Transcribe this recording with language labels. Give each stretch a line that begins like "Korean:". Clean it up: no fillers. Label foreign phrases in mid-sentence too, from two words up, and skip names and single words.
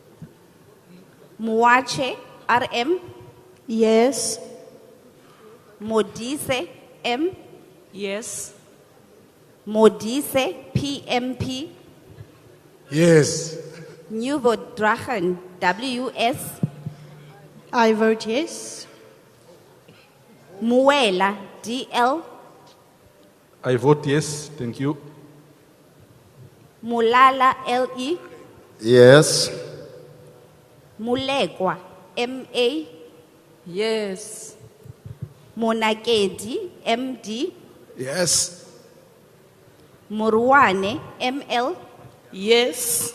English: Muache, RM. Yes. Modise, M. Yes. Modise, PMP. Yes. Nuvo Drachen, WS. I vote yes. Muela, DL. I vote yes. Thank you. Mulala, LE. Yes. Mulekwa, MA. Yes. Monakedi, MD. Yes. Muruane, ML. Yes.